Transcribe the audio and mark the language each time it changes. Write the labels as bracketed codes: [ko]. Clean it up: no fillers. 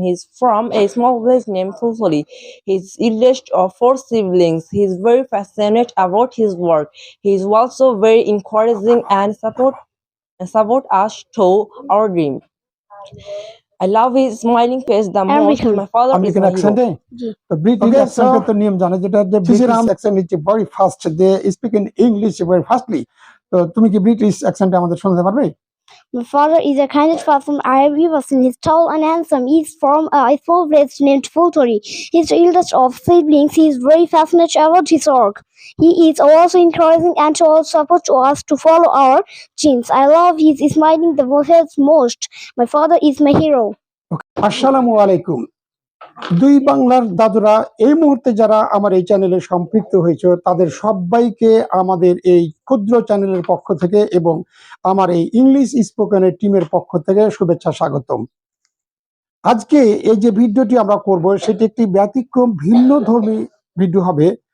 [en] He is from a small village named Fulfully. He is eldest of 4 siblings. He is very passionate about his work. He is also very encouraging and support us to our dream. I love his smiling face the most. My father is my hero. The British accent [bn] তো নিয়ম জানে, যেটা যে [en] British accent is very fast, they speak in English very fastly. [bn] তো তুমি কি British অ্যাকসেন্টে আমাদের শোনাতে পারবে? [en] My father is the kindest person I have ever seen. He's tall and handsome. He's from a small village named Fultori. He's the eldest of siblings. He is very passionate about his work. He is also encouraging and to all support to us to follow our dreams. I love his smiling the most. My father is my hero. [bn] আসসালামু আলাইকুম। দুই বাংলার দাদুরা, এই মুহূর্তে যারা আমার এই চ্যানেলে সম্পৃক্ত হয়েছে তাদের সবাইকে আমাদের এই ক্ষুদ্র চ্যানেলের পক্ষ থেকে এবং আমার এই ইংলিশ স্পোকেনের টিমের পক্ষ থেকে শুভেচ্ছা স্বাগতম। আজকে এই যে ভিডিওটি আমরা করব সেটি একটি ব্যতিক্রম ভিন্ন ধর্মী ভিডিও হবে।